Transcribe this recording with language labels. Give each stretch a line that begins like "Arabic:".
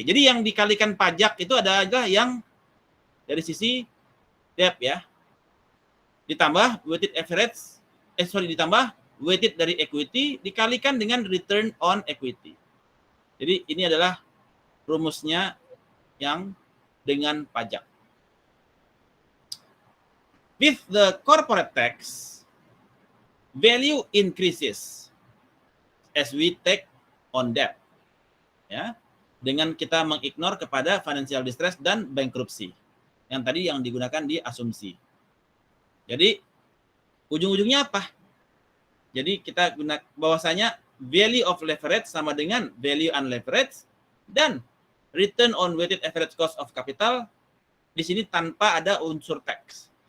Indonesian: Jadi yang dikalikan pajak itu adalah yang dari sisi debt ya. Ditambah weighted average, ditambah weighted dari equity dikalikan dengan return on equity. Jadi ini adalah rumusnya yang dengan pajak.
English: With the corporate tax, value increases as we take on debt.
Indonesian: Ya, dengan kita mengignore kepada financial distress dan bankruptcy. Yang tadi yang digunakan di asumsi. Jadi ujung-ujungnya apa? Jadi kita gunakan bahwasanya
English: value of leverage
Indonesian: sama dengan value unleveraged dan
English: return on weighted average cost of capital
Indonesian: di sini tanpa ada unsur tax.